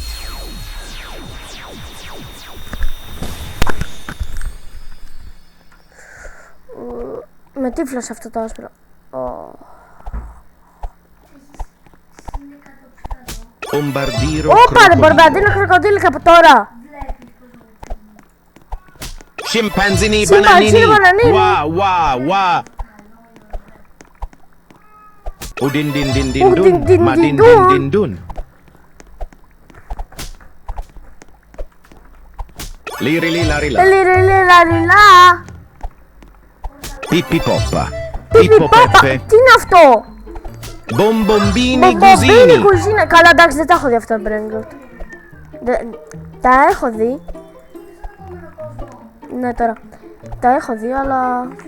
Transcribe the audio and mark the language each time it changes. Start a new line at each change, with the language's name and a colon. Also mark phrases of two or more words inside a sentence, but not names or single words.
Greek: Με τύφλωσε αυτό το άσπρο. Bombardiro Όπα ρε μπορμπέ, αντί crocodilo. να κροκοδίλικα από τώρα. Scimpanzini Scimpanzini bananini. bananini. Wa wa. Udin din din din Udin din dun. Ma din din dun. din din dun. Liri li lari la. Λιριλιλαριλά. Pippi poppa. Πιπι Pippo πάπα. peppe. Τι είναι αυτό? Bombombini Μπομπομπίνι cusini. κουζίνα. Καλά, εντάξει, δεν τα έχω δει αυτά τα Brainrot. Τα έχω δει. Ναι, τώρα. Τα έχω δει, αλλά...